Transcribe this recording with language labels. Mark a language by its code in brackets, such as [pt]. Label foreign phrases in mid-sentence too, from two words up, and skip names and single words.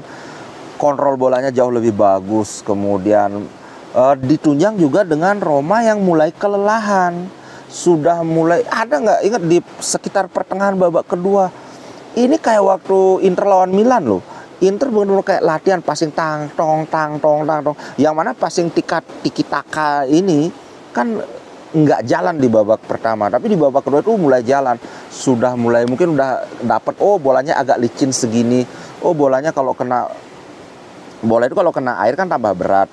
[id] Kontrol bolanya jauh lebih bagus, kemudian ditunjang juga dengan Roma yang mulai kelelahan. Sudah mulai, ada nggak ingat di sekitar pertengahan babak kedua, ini kayak waktu Inter lawan Milan loh. Inter benar-benar kayak latihan passing tang tong tang tong tang tong. Yang mana passing tiki taka ini kan nggak jalan di babak pertama, tapi di babak kedua itu mulai jalan. Sudah mulai mungkin udah dapat, oh bolanya agak licin segini. Oh bolanya kalau kena bola itu kalau kena air kan tambah berat.